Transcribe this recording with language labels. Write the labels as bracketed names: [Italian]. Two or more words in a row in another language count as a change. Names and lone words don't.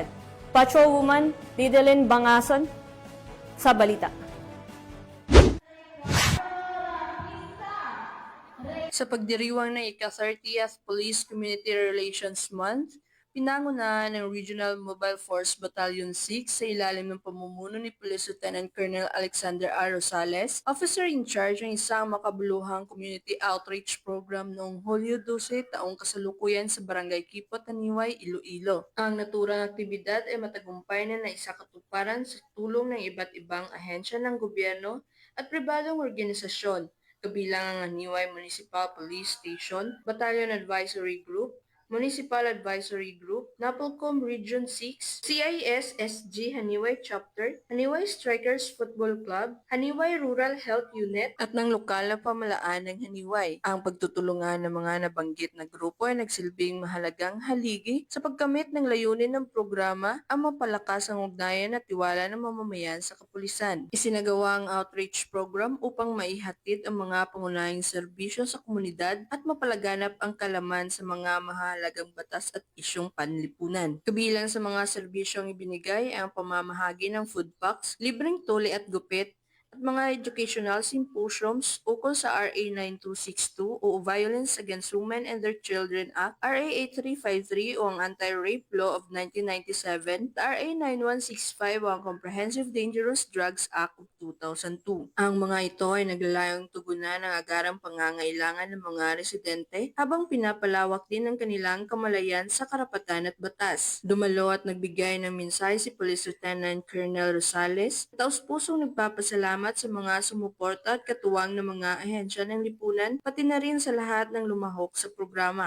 [Filipino] Patrolwoman Lidlyn Bangason sa balita. Sa pagdiriwang ng ika-30th Police Community Relations Month, pinangunahan ng Regional Mobile Force Battalion 6 sa ilalim ng pamumuno ni Police Lieutenant Colonel Alexander A. Rosales, [English] officer in charge [Filipino] ng isang makabuluhang [English] community outreach program [Filipino] noong Hulyo 12 taong kasalukuyan sa Barangay Kipot, Haniway, Iloilo. Ang naturang aktibidad ay matagumpay na naisakatuparan sa tulong ng iba't ibang ahensya ng gobyerno at pribadong organisasyon, kabilang ang Haniway Municipal Police Station, Battalion Advisory Group, Municipal Advisory Group, Napolcom Region 6, CIS-SG Haniway Chapter, Haniway Strikers Football Club, Haniway Rural Health Unit, at ng lokal na pamalaan ng Haniway. Ang pagtutulungan ng mga nabanggit na grupo ay nagsilbing mahalagang haligi sa pagkamit ng layunin ng programa ang mapalakas ang ugnayan at tiwala ng mamamayan sa kapulisan. Isinagawa ang [English] outreach program [Filipino] upang maihatid ang mga pangunahing serbisyo sa komunidad at mapalaganap ang kalaman sa mga mahalagang batas at isyong panlipunan. Kabilang sa mga serbisyong ibinigay ay ang pamamahagi ng [English] food packs, [Filipino] libreng tuli at gupit, at mga [English] educational symposiums [Filipino] ukol sa RA 9262 o Violence Against Women and Their Children Act, RA 8353 o ang Anti-Rape Law of 1997, at RA 9165 o ang Comprehensive Dangerous Drugs Act of 2002. Ang mga ito ay naglalayong tugunan ng agarang pangangailangan ng mga residente habang pinapalawak din ang kanilang kamalayan sa karapatan at batas. Dumalo at nagbigay ng mensahe si Police Lieutenant Colonel Rosales, taos-pusong nagpapasalamat sa mga sumuporta at katuwang ng mga ahensya ng lipunan, pati na rin sa lahat ng lumahok sa programa.